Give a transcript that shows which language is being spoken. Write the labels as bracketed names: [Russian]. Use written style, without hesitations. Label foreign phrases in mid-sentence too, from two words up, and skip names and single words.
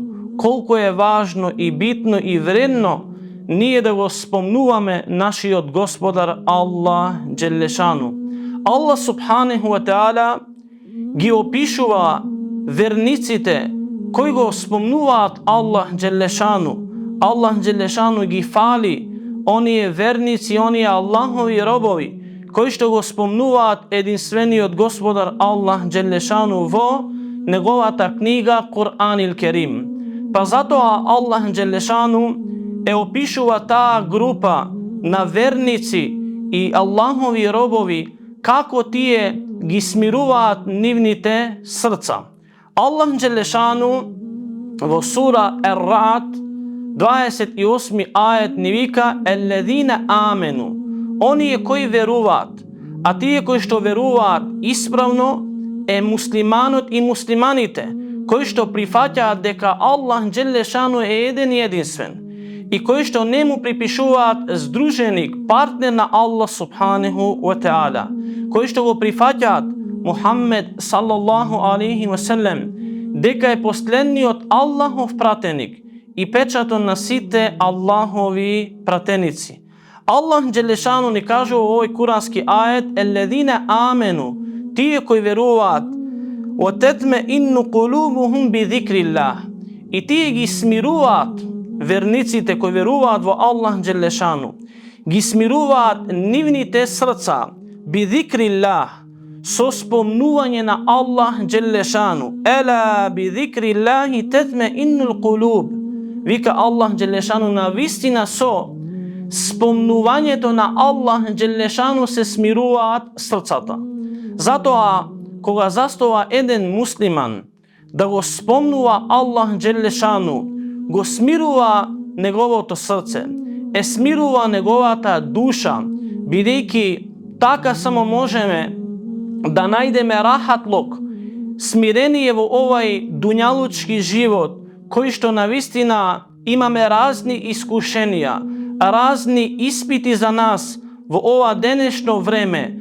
[Macedonian] Колку е важно и битно и вредно ние да го спомнуваме нашиот Господар Аллах [Arabic] جل شأنه. [Macedonian] Аллах [Arabic] سبحانه وتعالى [Macedonian] ги опишува верниците кои го спомнуваат Аллах [Arabic] جل شأنه. [Macedonian] Аллах [Arabic] جل شأنه [Macedonian] ги фали оние верници, оние Аллахови робови кои што го спомнуваат единствениот Господар Аллах [Arabic] جل شأنه [Macedonian] во неговата книга [Arabic] القرآن الكريم. [Macedonian] Па затоа Аллах [Arabic] جل شأنه [Macedonian] е опишува таа група на верници и Аллахови робови како тие ги смируваат нивните срца. Аллах [Arabic] جل شأنه [Macedonian] во сура Ер-Ра'д 28 ајет ни вика [Arabic] الذين آمنوا, [Macedonian] оние кои веруваат, а тие кои што веруваат исправно е муслиманот и муслиманите кои што прифаќаат дека Аллах [Arabic] جل شأنه [Macedonian] е еден и единствен и кои што не му припишуваат здруженик, партнер на Аллах [Arabic] سبحانه وتعالى, [Macedonian] кои што го прифаќаат Мухаммед [Arabic] صلى الله عليه وسلم [Macedonian] дека е последниот Аллахов пратеник и печатот на сите Аллахови пратеници. Аллах [Arabic] جل شأنه [Macedonian] ни кажува во овој курански ајет [Arabic] الذين آمنوا, [Macedonian] тие кои веруваат, [Arabic] وتطمئن قلوبهم بذكر الله, [Macedonian] и тие ги смируваат верниците кои веруваат во Аллах [Arabic] جل شأنه, [Macedonian] ги смируваат нивните срца [Arabic] بذكر الله, [Macedonian] со спомнување на Аллах Джелешану. [Arabic] ألا بذكر الله تطمئن القلوب. [Macedonian] Вика Аллах Джелешану, на вистина со спомнувањето на Аллах Джелешану се смируваат срцата. Затоа, кога застава еден муслиман да го спомнува Аллах Джелешану, го смирува неговото срце, смирува неговата душа, бидејќи така само можеме да најдеме рахатлок, смирение во овај дуњалучки живот, кој што навистина имаме разни искушенија, разни испити за нас во ова денешно време.